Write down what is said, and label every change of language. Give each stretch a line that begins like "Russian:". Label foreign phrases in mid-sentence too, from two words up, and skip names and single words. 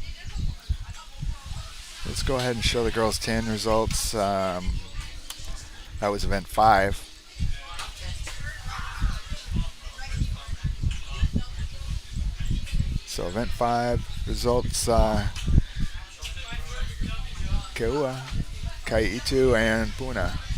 English: Let's go ahead and show the girls 10 results. That was event 5. So event 5 results, Keauhou, ʻEhitu, and Puna.